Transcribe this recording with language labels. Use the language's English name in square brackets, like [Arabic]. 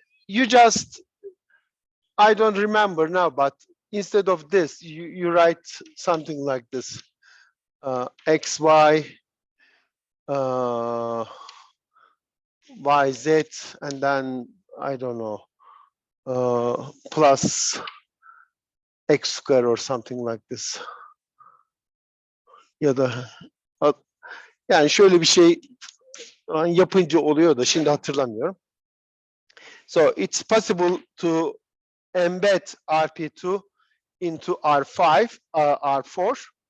[English] You just, I don't remember now, but instead of this, you write something like this. XY, YZ, and then, I don't know, plus X square or something like this. [Turkish] Ya da yani şöyle bir şey yapınca oluyor da şimdi hatırlamıyorum. [English] So it's possible to embed RP2 into R5, R4.